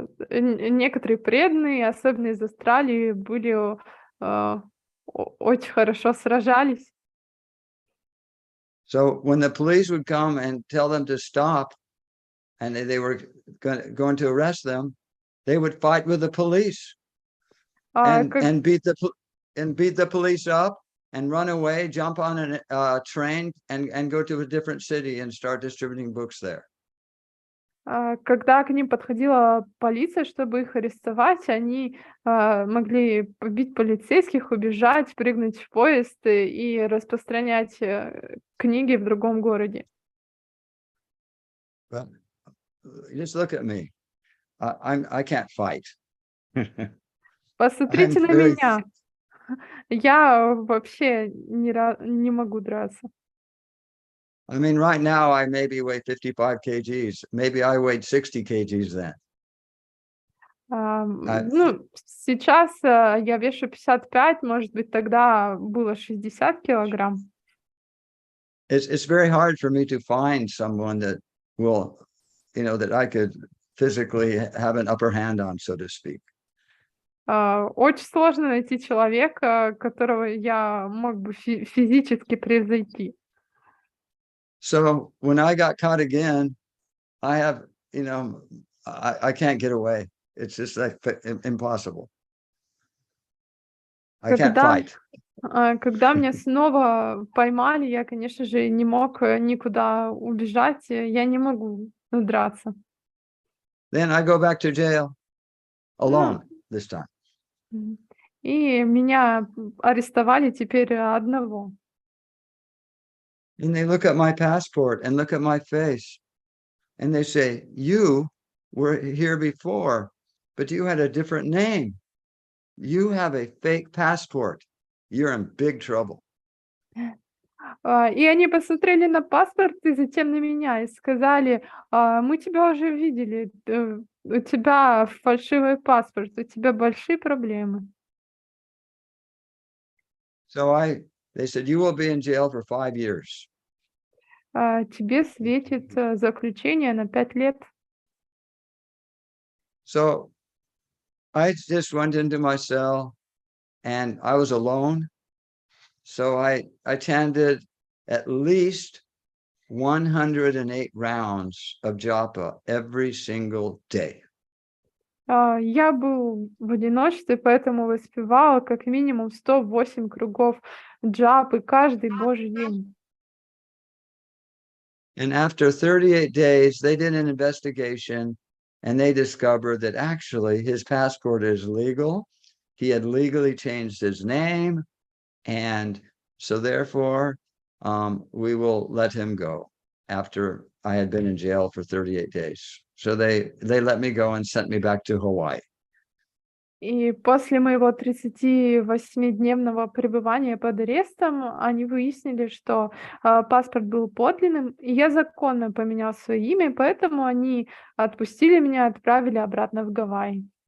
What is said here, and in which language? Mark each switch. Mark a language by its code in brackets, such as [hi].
[ru] Некоторые преданные, особенно из Австралии, были очень хорошо сражались. [en] So when the police would come and tell them to stop, and they were going to arrest them, they would fight with the police and beat the police up and run away, jump on a train and go to a different city and start distributing books there. [ru] Когда к ним подходила полиция, чтобы их арестовать, они могли побить полицейских, убежать, прыгнуть в поезд и распространять книги в другом городе. [en] But just look at me. I can't fight. [ru] Посмотрите [en] I'm [ru] на [en] very [ru] меня. Я вообще не могу драться. [en] I mean, right now I maybe weigh 55 kgs. Maybe I weighed 60 kgs then. [ru] Ну, сейчас я вешу 55, может быть, тогда было 60 килограмм. [en] It's very hard for me to find someone that will, that I could physically have an upper hand on, so to speak. [ru] Очень сложно найти человека, которого я мог бы физически превзойти. [en] So when I got caught again, I have, I can't get away. It's just like impossible. I can't fight. [ru] Когда меня снова поймали, я, конечно же, не мог никуда убежать, я не могу драться. [en] Then I go back to jail alone this time. [ru] И меня арестовали теперь одного. [en] And they look at my passport and look at my face. And they say, you were here before, but you had a different name. You have a fake passport. You're in big trouble. [ru] И они посмотрели на паспорт и затем на меня и сказали, мы тебя уже видели, у тебя фальшивый паспорт, у тебя большие проблемы. [en] So they said, you will be in jail for 5 years. [ru] Тебе светит заключение на 5 лет. [en] So I just went into my cell and I was alone. So I attended at least 108 rounds of japa every single day. [ru] Я был в одиночестве, поэтому воспевал как минимум 108 кругов джапы каждый божий день. [en] And after 38 days, they did an investigation and they discovered that actually his passport is legal. He had legally changed his name. And so therefore, we will let him go after I had been in jail for 38 days. So they let me go and sent me back to Hawaii. [ru] И после моего 38-дневного пребывания под арестом они выяснили, что паспорт был подлинным, и я законно поменял свое имя, поэтому они отпустили меня, отправили обратно в Гавайи.